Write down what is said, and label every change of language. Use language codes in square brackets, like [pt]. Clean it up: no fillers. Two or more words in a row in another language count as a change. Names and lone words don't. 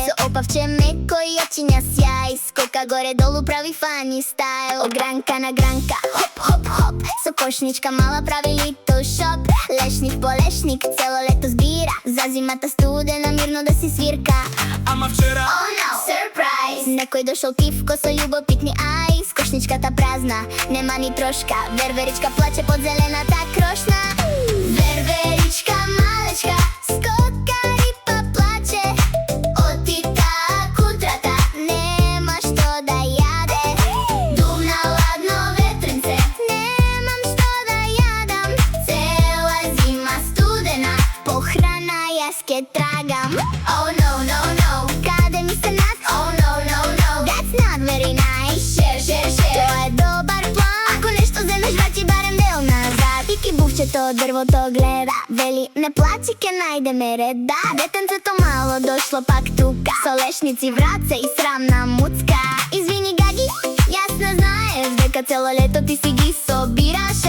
[mk] Со опавче меко и очиња сјај, скока горе долу прави [en] funny style. [mk] Од гранка на гранка, хоп, хоп, хоп, со кошничка мала прави [en] little shop. [mk] Лешник по лешник, цело лето збира, за зимата студена мирно да си свирка. Ама вчера... [en] Oh no, surprise! [mk] Некој дошол тивко со љубопитни ај, с кошничката празна, нема ни трошка. Верверичка плаче под зелената крошна. Верверичка малечка, скокари па плаче, отита кутрата, нема што да јаде. Дувна ладно ветренце, немам што да јадам, цела зима студена, по храна јас ке трагам. [en] Oh no, [mk] каде ми се над? [en] Oh no, that's not very nice. Share. [mk] Тоа е добар план, ако нешто земеш врати барем дел назад. Ики бувчето од дрвото гледа, вели не плачи ке најдеме ред. Да, детенцето мало дошло пак тука, со лешници враце и срамна муцка. Извини Гаги, јас не знаев дека цело лето ти си ги собираше.